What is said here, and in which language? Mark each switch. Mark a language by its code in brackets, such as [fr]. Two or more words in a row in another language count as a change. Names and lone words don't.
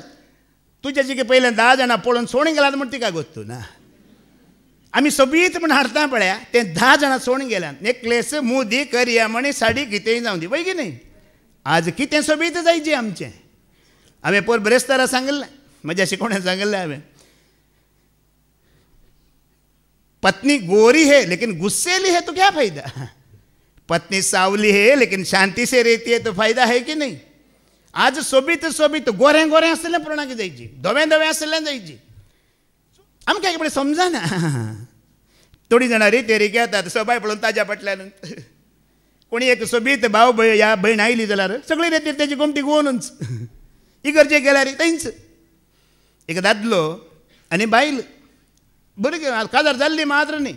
[kok] तुज्या जिके पयलें 10 जाणां पळोवन सोडून गेल्यात म्हण तिका गोत्तू ना. आमी सोबीत म्हण हाडटा पळया, ते 10 जाणां सोडून गेल्यात. नेकलेस, मुदी, करियामणी, साडी कितेंय जावं दी, वय की न्ही. आज कितें सोबीत जायचें आमचें. हांवें पयर ब्रेस्तारा सांगलें, म्हज्या शिकोवण्यान सांगलें हांवें, [hi] पत्नी गोरी है लेकिन गुस्सेली है तो क्या फायदा. पत्नी सावली है लेकिन शांति से रहती है तो फायदा है की नहीं. [kok] आज सोबीत गोरें आसलें पुरणाकी जायची, धवें आसलें जायची. आमकां एक समजना. थोडी जाणां रितेरी घेतात, सबाय पळोवन ताज्या फाटल्यान. कोणी एक सोबीत भाव ह्या भयण आयली जाल्यार सगळी रेतीर तेजी गोमटी गोवनूच. इगर्जेक गेल्यार थंयच एक दादलो आनी बायल, भुरगीं काजार जाल्लीं मात्र न्ही.